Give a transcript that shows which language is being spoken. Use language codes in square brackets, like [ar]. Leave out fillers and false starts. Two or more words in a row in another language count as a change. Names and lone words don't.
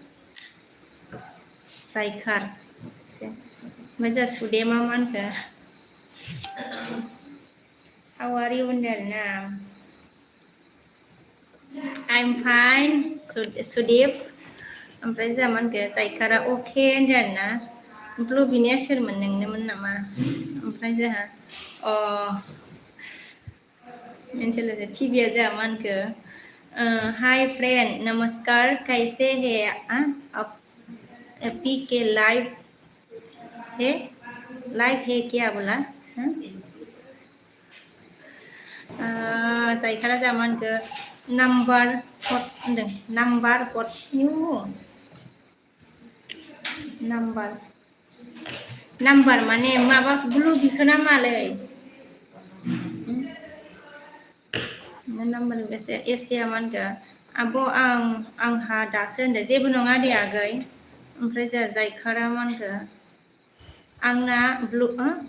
[brx] जायखार ओमफ्राय जोंहा सुदेमा मा होनखो हावारि होनदों आरोना [en] I'm fine [brx] सुदीप ओमफ्राय जोंहा मा होनखो जायखारा अके होनदों आरोना ब्लुबिनिया सोरमोन नोंनोमोन नामा ओमफ्राय जोंहा मोनसे लोगो टिभिया जोंहा मा होनखो [en] hi friend [hi] नमस्कार कैसे है आप पी के लाइव है क्या बोला [brx] जायखारा जोंहा मा होनखो [en] number hot [brx] होनदों [en] number hot [brx] नाम्बार माने माबा ब्लु बिखोना मालै नाम्बार लोगोसे एसटिया मा होनखो आब' आंहा दासो होनदों जेबो नङा दे आगै ओमफ्राय जोंहा जायखारा मा होनखो आंना ब्लगआ